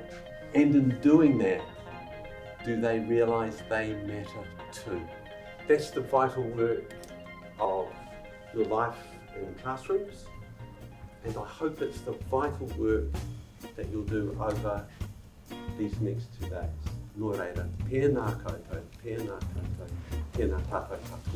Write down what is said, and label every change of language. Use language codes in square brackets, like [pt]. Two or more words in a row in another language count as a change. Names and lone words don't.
[en] And in doing that, do they realise they matter too? That's the vital work of your life in classrooms, and I hope it's the vital work that you'll do over these next 2 days. [mi] Nō reira, pēnā koutou, pēnā koutou, pēnā tātou katoa.